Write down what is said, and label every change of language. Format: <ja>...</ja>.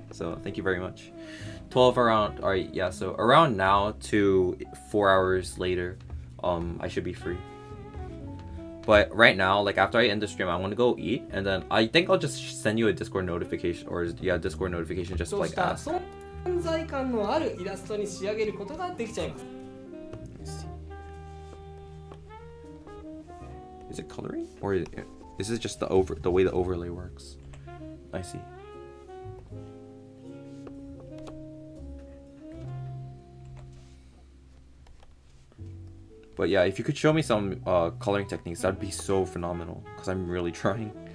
<en>So thank you very much. 12 around, all right, yeah, so around now to 4 hours later, I should be free. But right now, like after I end the stream, I want to go eat, and then I think I'll just send you a Discord notification, or yeah, Discord notification just to like ask.</en> <ja>存在感のあるイラストに仕上げることができちゃいます。</ja> <en>Is it coloring, or is this just the way the overlay works? I see. But yeah, if you could show me some coloring techniques, that'd be so phenomenal. Because I'm really trying.</en>